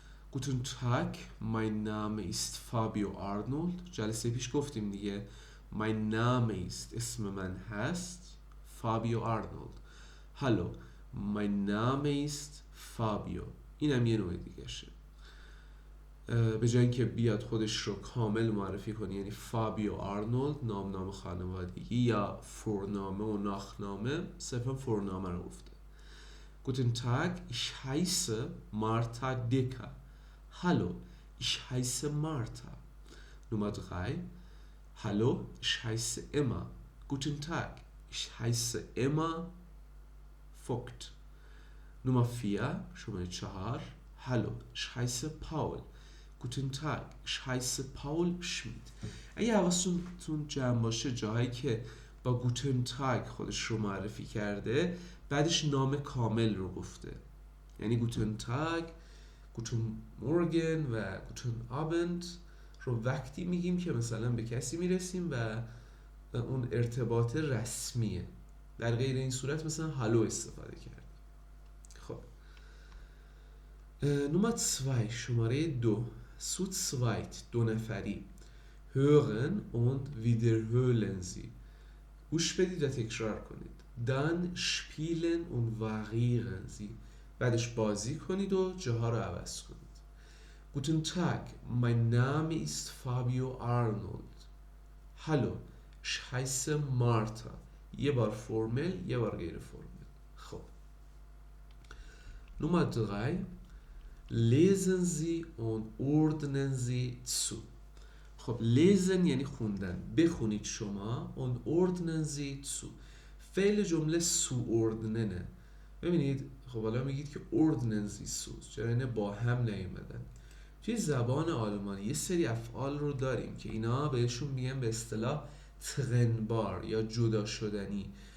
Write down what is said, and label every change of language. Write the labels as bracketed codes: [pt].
[de] Guten Tag, mein Name ist Fabio Arnold. [fa] جلسه پیش گفتیم دیگه. [de] Mein Name ist [fa] اسم من هست [de] Fabio Arnold. Hallo, mein Name ist Fabio. [fa] اینم یه نوع دیگه شه. به جای اینکه بیاد خودش رو کامل معرفی کنه یعنی فابیو آرنولد نام خانوادگی یا فرنامه و ناخنامه، صرفا فرنامه رو گفته. [de] Guten Tag, ich heiße Martha Dicker. Hallo, ich heiße Martha. Nummer 3. Hallo, ich heiße Emma. Guten Tag, ich heiße Emma Vogt. Nummer 4. [fa] شماره 4. [de] Hallo, ich heiße Paul. Guten Tag, ich heiße Paul Schmidt. [fa] اگه حواستون جمع باشه جاهایی که با گوتن تاگ خودش رو معرفی کرده بعدش نام کامل رو گفته. یعنی گوتن تاگ، گوتن مورگن و گوتن آبند رو وقتی میگیم که مثلا به کسی میرسیم و اون ارتباط رسمیه. در غیر این صورت مثلا هالو استفاده کرد. خب نمره 2 شماره 2 [de] zu zweit [fa] 2 نفری [de] hören und wiederholen sie. [fa] گوش بدید و تکرار کنید. [de] Dann spielen und variieren Sie. [fa] بعدش بازی کنید و جاها رو عوض کنید. [de] Guten Tag, mein Name ist Fabio Arnold. Hallo, ich heiße Martha. [fa] یه بار فرمل، یه بار غیر فرمل. خب. [de] Nummer 3. Lesen Sie und ordnen Sie zu. [fa] خب lesen یعنی خوندن. بخونید شما [de] und ordnen Sie zu. [fa] فعل جمله zuordnen. ببینید خب حالا میگید که [de] ordnen Sie zu. [fa] چرا اینه با هم نیومدن؟ توی زبان آلمانی یه سری افعال رو داریم که اینا بهشون میگن به اصطلاح trennbar یا جدا شدنی.